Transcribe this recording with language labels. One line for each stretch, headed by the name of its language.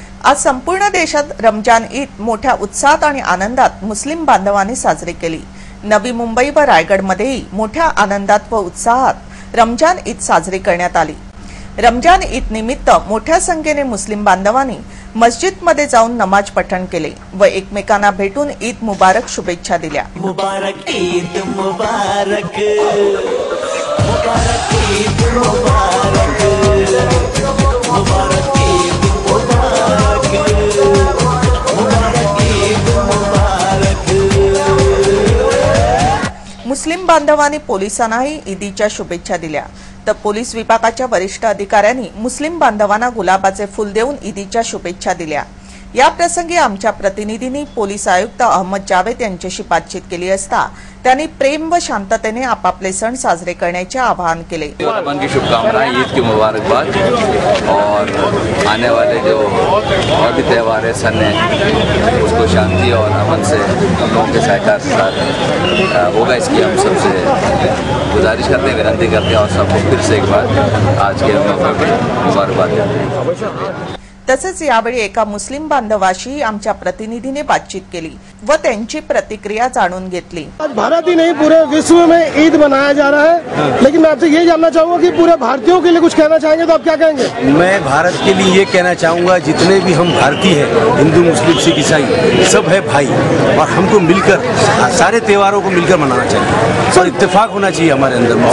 Marathi: आज संपूर्ण देशात रमजान ईद मोठ्या उत्साहात आणि आनंदात मुस्लिम बांधवांनी साजरी केली। नवी मुंबई व रायगडमध्येही मोठ्या आनंदात व उत्साहात रमजान ईद साजरी करण्यात आली। रमजान ईद निमित्त मोठ्या संख्येने मुस्लिम बांधवांनी मस्जिदमध्ये जाऊन नमाज पठण केले व एकमेकांना भेटून ईद मुबारक शुभेच्छा दिल्या। मुबारक ईद मुबारक, मुबारक ईद मुबारक, मुबारक ईद मुबारक, मुबारक ईद मुबारक। मुस्लिम बांधवांनी पोलिसांनाही ईदीच्या शुभेच्छा दिल्या। तर पोलीस विभागाच्या वरिष्ठ अधिकाऱ्यांनी मुस्लिम बांधवांना गुलाबाचे फूल देऊन ईदीच्या शुभेच्छा दिल्या। या प्रसंगी आमच्या प्रतिनिधींनी पोलीस आयुक्त अहमद जावेद यांच्याशी बातचीत केली असता त्यांनी प्रेम व शांततेने आपापले सण साजरे करण्याचे आवाहन केले।
Hindi: रमजान की शुभकामनाएं, ईद की मुबारकबाद और आने वाले जो और भी त्यौहार है, सन है, उसको शांति और अमन से हम लोगों के सहकार के साथ होगा, इसकी हम सबसे गुजारिश करते हैं, विनती करते हैं और सबको फिर से एक बार आज के मौके पर मुबारकबाद देते हैं।
Marathi: तसेच यावेळी एका मुस्लिम बांधवाशी आमच्या प्रतिनिधीने बातचीत केली व त्यांची प्रतिक्रिया जाणून घेतली।
Hindi: आज भारत ही नहीं पूरे विश्व में ईद मनाया जा रहा है, लेकिन मैं आपसे ये जानना चाहूंगा कि पूरे भारतीयों के लिए कुछ कहना चाहेंगे तो आप क्या कहेंगे? मैं भारत के लिए ये कहना चाहूंगा, जितने भी हम भारतीय हैं, हिंदू मुस्लिम सिख ईसाई, सब है भाई और हमको मिलकर सारे त्योहारों को मिलकर मनाना चाहिए और इत्तेफाक होना चाहिए हमारे अंदर।